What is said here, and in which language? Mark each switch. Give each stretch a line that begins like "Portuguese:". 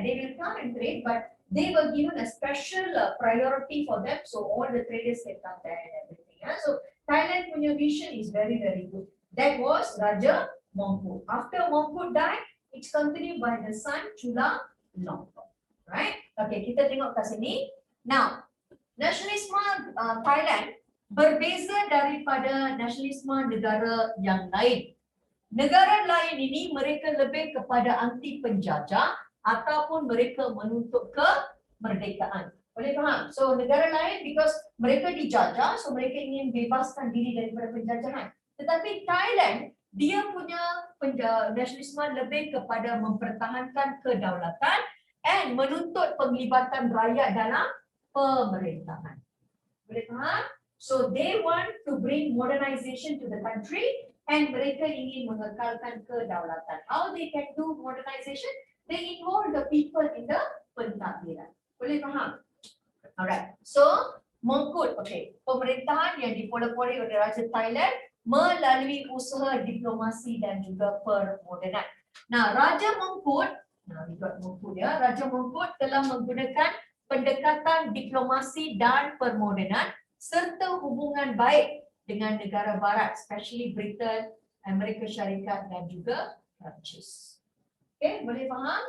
English: They will come and trade, but they were given a special priority for them, so all the traders can come there and everything. So Thailand punya vision is very good. That was Raja Mongkut. After Mongkut died, it's continued by the son Chulalongkorn.
Malay: Right? Okay, kita tengok kat sini. Now, nasionalisme Thailand berbeza daripada nasionalisme negara yang lain. Negara lain ini mereka lebih kepada anti penjajah ataupun mereka menuntut kemerdekaan. Boleh faham? So negara lain because mereka dijajah, so mereka ingin bebaskan diri daripada penjajahan. Tetapi Thailand, dia punya nasionalisme lebih kepada mempertahankan kedaulatan and menuntut penglibatan rakyat dalam pemerintahan. Boleh faham?
English: So they want to bring modernization to the country and
Malay: mereka ingin mengekalkan kedaulatan.
English: How they can do modernization? They involve the people in the pentadbiran.
Malay: Boleh faham? Alright. So Mongkut, okay, pemerintahan yang dipolopori oleh Raja Thailand melalui usaha diplomasi dan juga permodernan. Nah, Raja Mengkut,
English: we got Mengkut ya.
Malay: Raja Mengkut telah menggunakan pendekatan diplomasi dan permodenan serta hubungan baik dengan negara barat, especially Britain, Amerika Syarikat dan juga Perancis. Okay, boleh faham?